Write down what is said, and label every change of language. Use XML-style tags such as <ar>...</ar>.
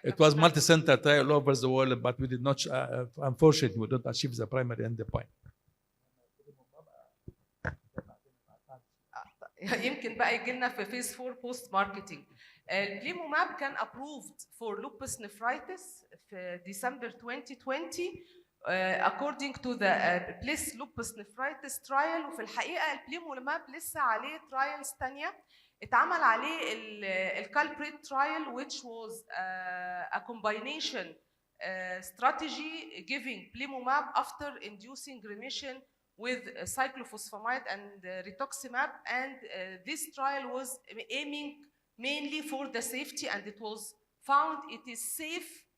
<en>it was multi-center trial all over the world, but we did not. Unfortunately, we did not achieve the primary endpoint.</en> <ar>يمكن بقى يجي لنا في</ar> <en>phase 4 post marketing. البليموماب كان approved for lupus nephritis في December 2020 according to the PLIS lupus nephritis trial.</en> <ar>وفي الحقيقة البليموماب لسه عليه trials تانية. اتعمل عليه الكالبريت</ar> <en>trial, which was a combination strategy giving plimumab after inducing remission with cyclophosphamide and rituximab, and this trial was aiming mainly for the safety, and it was found it is safe.</en>